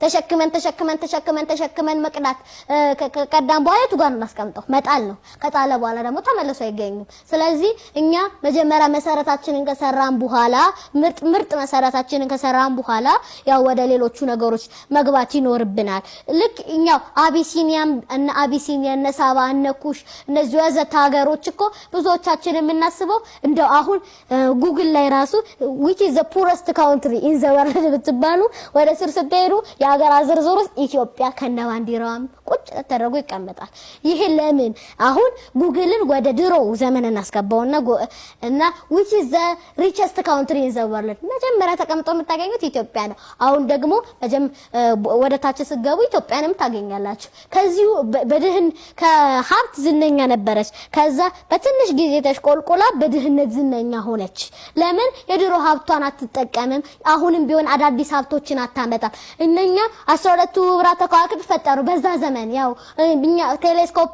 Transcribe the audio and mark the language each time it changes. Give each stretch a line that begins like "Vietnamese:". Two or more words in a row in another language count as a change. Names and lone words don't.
Amharic: ተሸክመን መቅዳት ከቀዳም በኋላ የቱ ጋር እናስቀምጠው መጣል ነው ከጣለ በኋላ ደግሞ ተመለሱ አይገኙም ስለዚህ እኛ መጀመሪያ መሰረታችንን ከሰራን በኋላ ምርጥ መሰረታችንን ከሰራን በኋላ ያው ወደ ሌሎቹ ነገሮች መግባት ይኖርብናል ልክ እኛው አቢሲኒያ እነ ሳባ እነ ኩሽ እነዚህ ወዘተ ሀገሮች እኮ ብዙዎቻችን የምናስበው እንደው አሁን ጉግል ላይ ራሱ
English: which is the poorest country in the
Amharic: world ብትባሉ ወደ ስር ስትሄዱ የሀገር ዝርዝር ውስጥ ኢትዮጵያ ከነባንዲራዋም ቁጭ ተደርጎ ይቀመጣል ይሄ ለምን አሁን ጉግልን ወደ ድሮ ዘመን እናስገባውና እና
English: which is the richest country in the world
Amharic: መጀመሪያ ተቀምጦ የምታገኙት ኢትዮጵያ ነው አሁን ደግሞ ወደ ታች ስትገቡ ኢትዮጵያንም ታገኛላችሁ ከዚሁ በድህን ከሀብት ዝነኛ ነበረች ከዛ በትንሽ ጊዜ ተሽቆልቆላ በድህነት ዝነኛ ሆነች ለምን የድሮ ሀብቷን አትጠቀምም አሁንም ቢሆን አዳዲስ ሀብቶችን አታመጣም እነኛ 12ቱ ህብረተ ከዋክብት ፈጠሩ በዛ ዘመን ያው እኛ ቴሌስኮፕ